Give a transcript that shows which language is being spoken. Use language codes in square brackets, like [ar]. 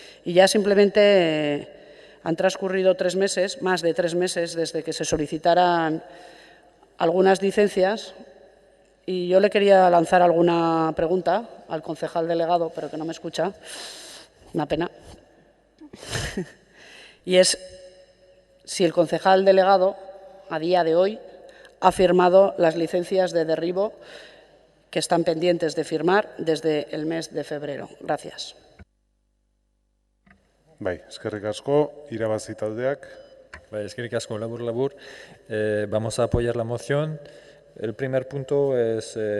[es] Y ya simplemente han transcurrido 3 meses, más de 3 meses desde que se solicitaran algunas licencias y yo le quería lanzar alguna pregunta al concejal delegado, pero que no me escucha, una pena, y es si el concejal delegado, a día de hoy, ha firmado las licencias de derribo que están pendientes de firmar desde el mes de febrero. Gracias. [eu] Bai, eskerrik asko, irabazi taldeak. Bai, eskerrik asko, labur. [es] Vamos a apoyar la moción. El primer punto es